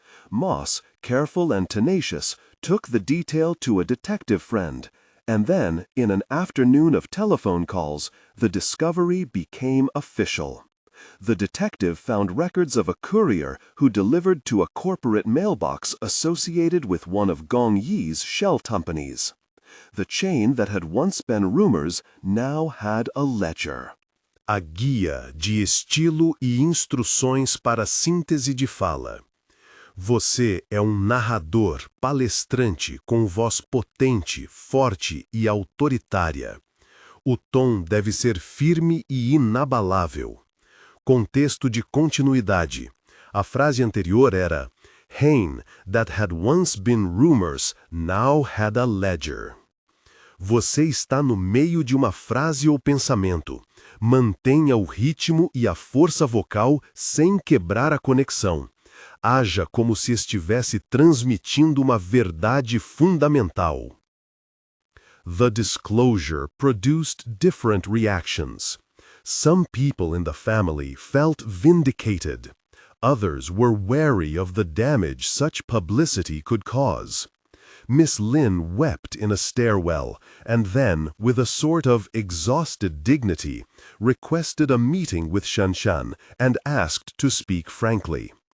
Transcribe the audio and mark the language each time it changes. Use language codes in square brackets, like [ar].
[en] Moss, careful and tenacious, took the detail to a detective friend, and then, in an afternoon of telephone calls, the discovery became official. The detective found records of a courier who delivered to a corporate mailbox associated with one of Gong Yi's shell companies. The chain that had once been rumors now had a ledger. [pt] A guia de estilo e instruções para síntese de fala. Você é um narrador, palestrante com voz potente, forte e autoritária. O tom deve ser firme e inabalável. Contexto de continuidade. A frase anterior era [en] Hain, that had once been rumors, now had a ledger. [pt] Você está no meio de uma frase ou pensamento. Mantenha o ritmo e a força vocal sem quebrar a conexão. Haja como se estivesse transmitindo uma verdade fundamental. [en] The disclosure produced different reactions. Some people in the family felt vindicated. Others were wary of the damage such publicity could cause. Miss Lin wept in a stairwell, and then, with a sort of exhausted dignity, requested a meeting with Shanshan and asked to speak frankly.